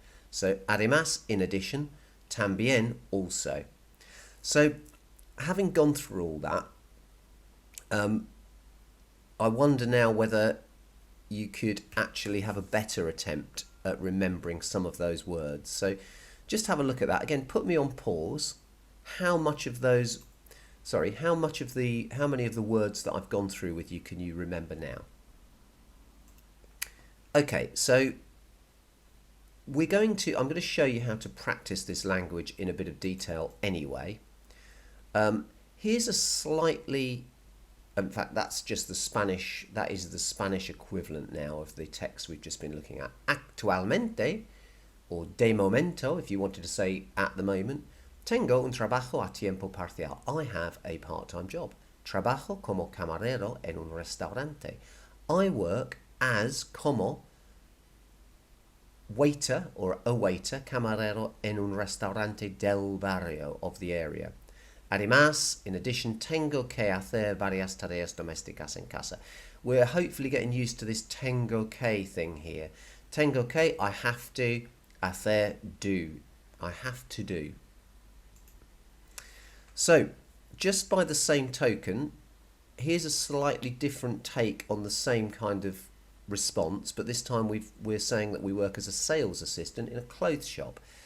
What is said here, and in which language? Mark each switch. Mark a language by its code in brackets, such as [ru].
[en] So además, in addition, también, also. So having gone through all that, I wonder now whether you could actually have a better attempt at remembering some of those words. So just have a look at that. Again, put me on pause. How many of the words that I've gone through with you can you remember now? Okay, so I'm going to show you how to practice this language in a bit of detail anyway. Here's a slightly, in fact, that's just the Spanish, that is the Spanish equivalent now of the text we've just been looking at. Actualmente, or de momento, if you wanted to say at the moment, [es] Tengo un trabajo a tiempo parcial. [en] I have a part-time job. [es] Trabajo como camarero en un restaurante. [en] I work as como waiter or a waiter, [es] camarero en un restaurante del barrio, [en] of the area. [es] Además, [en] in addition, [es] tengo que hacer varias tareas domésticas en casa. [en] We're hopefully getting used to this tengo que thing here. Tengo que, I have to, hacer, do. I have to do. So, just by the same token, here's a slightly different take on the same kind of response, but this time we're saying that we work as a sales assistant in a clothes shop.